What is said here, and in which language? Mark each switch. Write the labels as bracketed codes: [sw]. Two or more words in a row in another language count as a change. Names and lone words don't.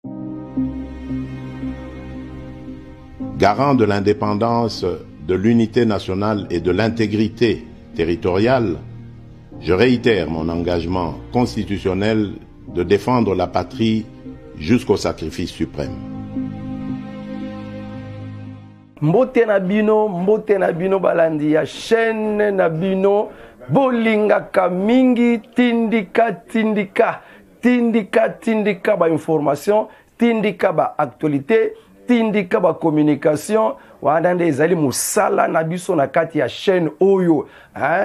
[fr] Garant de l'indépendance, de l'unité nationale et de l'intégrité territoriale, je réitère mon engagement constitutionnel de défendre la patrie jusqu'au sacrifice suprême. [ln] Mbote na bino balandi ya chaîne na bino bolingaka mingi tindika ba information, tindika ba actualité, tindika ba communication. Wana nde ezali musala na biso na kati ya chaîne oyo, hein?